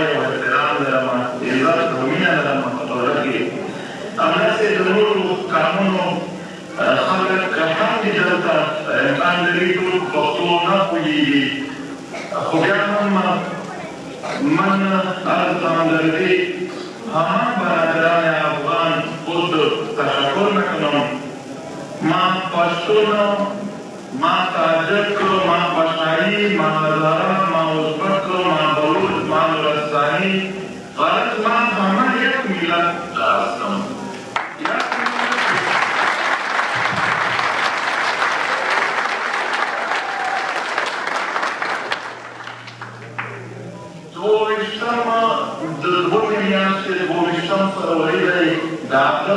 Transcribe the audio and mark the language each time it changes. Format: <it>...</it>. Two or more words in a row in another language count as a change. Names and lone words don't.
<ps>او احترام لرم عزت او مینه لرم په ټوله کې همداسې د نورو قومونو خلک هم دي دلته امکان لري ټول پښتو نه پوهېږي خو بیا هم من عرض ته لري</ps> <fa>همان برادران افغان خود تشکر میکنم ما پشتون ما تاجک ما بشایی ما هزاره ما ازبک ما بلوچ ما نورستانی غرض من همه یک ملت هستم</fa> <ps>د دومې میاشتې د 22 فروري دی د ادب</ps>